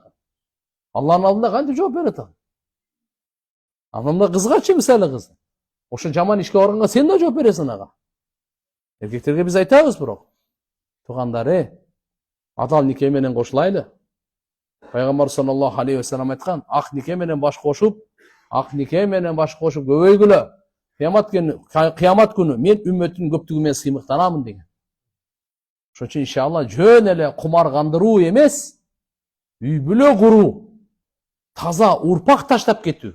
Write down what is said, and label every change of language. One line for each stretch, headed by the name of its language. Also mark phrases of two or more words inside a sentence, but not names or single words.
Kyrgyz: Алланын алдында кантип жооп берет ал? Анында кызгачы мисалы кыз. Ошо жаман ишке барганга сен да жооп бересиң ага. Эркектерге биз айтабыз бирок. Тугандар, адал нике менен кошулайлы. Пайгамбар
Arabic: صلى الله عليه وسلم
Kyrgyz: айткан, ак нике менен баш кошуп, көбөйгүлө. Кыямат күнү мен үммөттүн көптүгү менен сыймыктанамын деген. Ошон үчүн иншалла жөн эле кумар кандыруу эмес, үй бүлө куруу, таза урпак таштап кетүү.